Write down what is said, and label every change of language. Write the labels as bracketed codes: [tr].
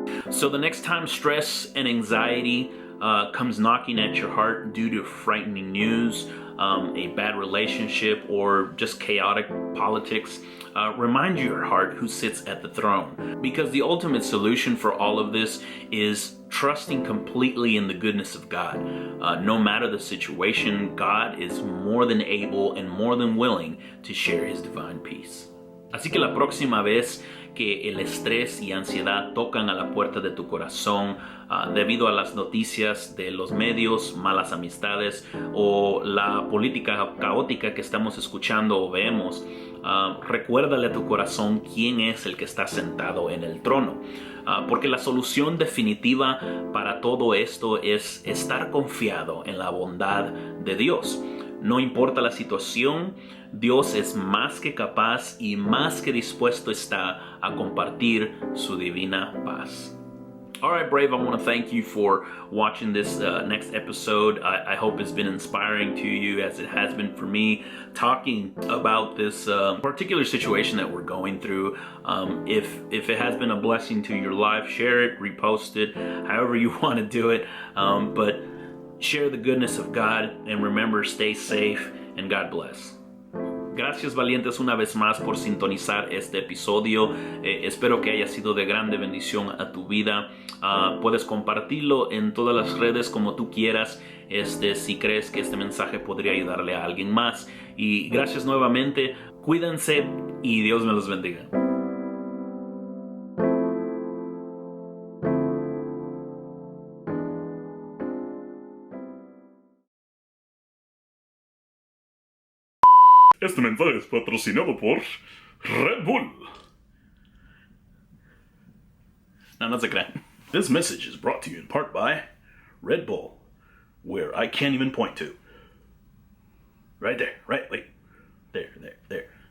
[en] So the next time stress and anxiety comes knocking at your heart due to frightening news, a bad relationship, or just chaotic politics, remind your heart who sits at the throne. Because the ultimate solution for all of this is trusting completely in the goodness of God. No matter the situation, God is more than able and more than willing to share His divine peace. [es] Así que la próxima vez que el estrés y ansiedad tocan a la puerta de tu corazón debido a las noticias de los medios, malas amistades o la política caótica que estamos escuchando o vemos, recuérdale a tu corazón quién es el que está sentado en el trono. Porque la solución definitiva para todo esto es estar confiado en la bondad de Dios. No importa la situación, Dios es más que capaz y más que dispuesto está a compartir su divina paz. [en] All right, Brave, I want to thank you for watching this next episode. I hope it's been inspiring to you as it has been for me, talking about this particular situation that we're going through. If it has been a blessing to your life, share it, repost it, however you want to do it. But share the goodness of God, and remember, stay safe, and God bless. [es] Gracias, valientes, una vez más por sintonizar este episodio. Espero que haya sido de grande bendición a tu vida. Puedes compartirlo en todas las redes como tú quieras, si crees que este mensaje podría ayudarle a alguien más. Y gracias nuevamente, cuídense y Dios me los bendiga. Este mensaje es patrocinado por Red Bull. No se crean. [en] This message is brought to you in part by Red Bull, where I can't even point to. Right there, right, wait. There.